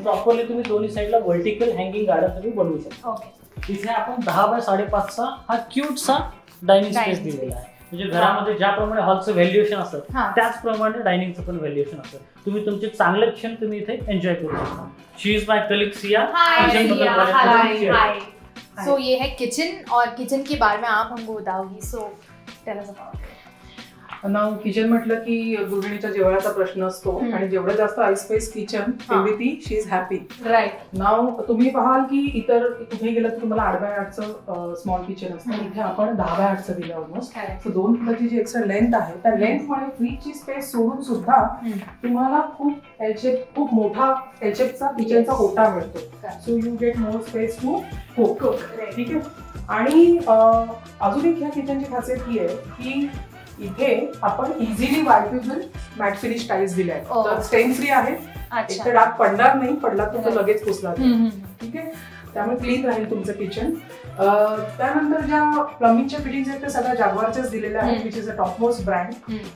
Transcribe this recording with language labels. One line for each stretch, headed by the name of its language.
Marathi: Properly तुम्ही दोन्ही साईडला व्हर्टिकल हँगिंग गार्डन तुम्ही बनवू शकता. इथे आपण 10 बाय 5.5चा हा क्यूटसा डायनिंग स्पेस दिलेला आहे. म्हणजे घरामध्ये ज्याप्रमाणे हॉलचं व्हॅल्युएशन असतं त्याचप्रमाणे डायनिंगचं पण व्हॅल्युएशन असतं. तुम्ही तुमचे चांगले क्षण तुम्ही इथे एन्जॉय करू शकता.
English: She is my colleague Siya.
Hindi: सो ये है किचन और किचन के बारे में आप हमको बताओगी.
English: so tell us about
Marathi: now kitchen म्हटलं की गृहिणीच्या जेवणाचा प्रश्न असतो आणि जेवढं जास्त आय स्पेस किचन तेवढी ती
English: She is happy. Right.
Marathi: नाव तुम्ही पाहाल की इतर कुठे गेलं तर तुम्हाला 8x8चं स्मॉल किचन असतं. इथे आपण 10x8चं दिलं ऑलमोस्ट. सो 2 फुटाची जी एक्स्ट्रा लेंथ आहे त्या लेंथमुळे फ्रीजची स्पेस सोडून सुद्धा तुम्हाला खूप मोठा एलशेपचा किचनचा ओटा मिळतो.
English: So you get more space to cook.
Marathi: ठीक आहे. आणि अजून एक ह्या किचनची खासियत ही आहे की इथे आपण इझिली वायपेबल मॅट फिनिश टाईल्स दिल्या आहेत. तर स्टेन फ्री आहे. इथे डाग पडणार नाही. पडला तर तो लगेच पुसला जाईल. ठीक आहे. त्यामुळे क्लीन राहील तुमचं किचन. त्यानंतर ज्या प्लंबिंगच्या फिटिंग्स आहेत त्या सगळ्या जागवारच्याच दिलेल्या आहेत
English: Which is a top most brand.